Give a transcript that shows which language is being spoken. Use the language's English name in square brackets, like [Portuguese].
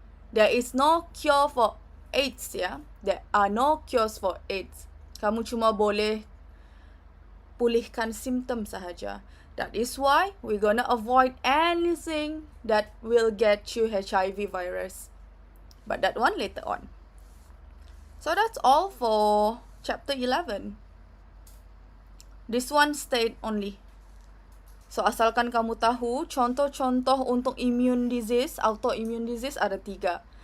[English] There is no cure for AIDS, ya. There are no cures for AIDS. [Malay] Kamu cuma boleh pulihkan simptom sahaja. [English] That is why we're gonna avoid anything that will get you HIV virus. But that one later on. So that's all for chapter 11. This one stayed only. So [Malay] asalkan kamu tahu, contoh-contoh untuk [English] immune disease, autoimmune disease ada 3.